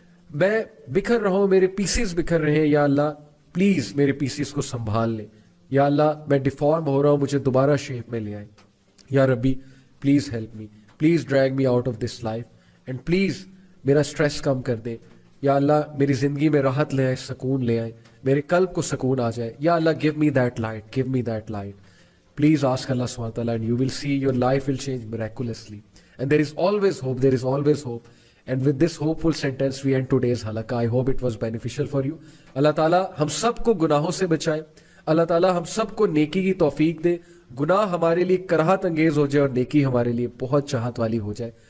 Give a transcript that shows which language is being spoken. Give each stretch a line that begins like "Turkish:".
Urdu: میں بکھر رہا ہوں, میرے پیسز بکھر رہے ہیں, یا اللہ پلیز میرے پیسز کو سنبھال لے, یا اللہ میں ڈیفارم ہو رہا ہوں, مجھے دوبارہ شیپ میں لے آئے, یا ربی
English: please help me, please drag me out of this life,
Urdu: and please میرا اسٹریس کم کر دے, یا اللہ میری زندگی میں راحت لے آئے, سکون لے آئے, میرے قلب کو سکون آ جائے, یا اللہ
English: give me that light,
Urdu: give me that light.
English: Please ask Allah subhanahu wa ta'ala and you will see your life will change miraculously. And there is always hope, there is always hope. And with this hopeful sentence we end today's halaqah. I hope it was beneficial for you.
Urdu: اللہ تعالیٰ ہم سب کو گناہوں سے بچائے, اللہ تعالیٰ ہم سب کو نیکی کی توفیق دے, گناہ ہمارے لیے کراہت انگیز ہو جائے اور نیکی ہمارے لیے بہت چاہت والی ہو جائے.